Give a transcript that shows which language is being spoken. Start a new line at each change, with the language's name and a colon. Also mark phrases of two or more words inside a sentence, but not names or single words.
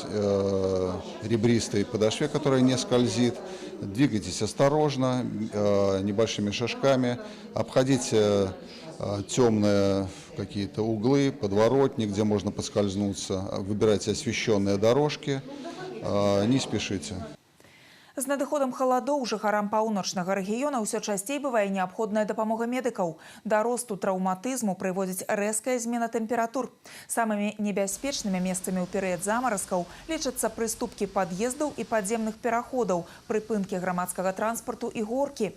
Russian: ребристой подошве, которая не скользит, двигайтесь осторожно, небольшими шажками, обходите темные какие-то углы, подворотни, где можно поскользнуться, выбирайте освещенные дорожки, не спешите.
Belarusian: З надыходам халадоў жыхарам паўночнага рэгіёна ўсё часцей бывае неабходная дапамога медыкаў. Да росту траўматызму прыводзіць рэзкая змена тэмператур. Самымі небяспечнымі месцамі ў перыяд замаразкаў лічацца прыступкі пад'ездаў і падземных пераходаў, прыпынкі грамадскага транспарту і горкі.